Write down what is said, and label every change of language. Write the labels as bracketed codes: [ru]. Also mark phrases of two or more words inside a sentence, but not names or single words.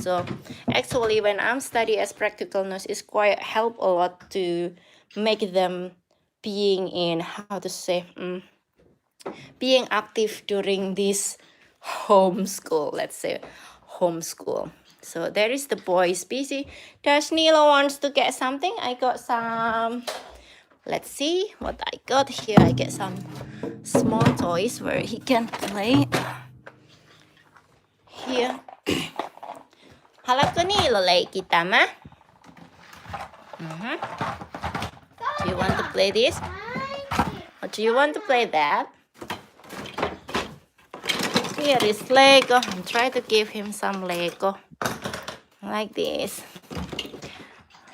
[en] So actually when I'm studying as practical nurse, it's quite help a lot to make them being in, how to say, being active during this homeschool, let's say homeschool. So there is the boys busy. Does Nilo wants to get something? I got some, let's see what I got here. I get some small toys where he can play. Here. [fi] Haluatko Niilo leikki tämä? [en] Do you want to play this? Or do you want to play that? Here is Lego. I'm trying to give him some Lego. Like this.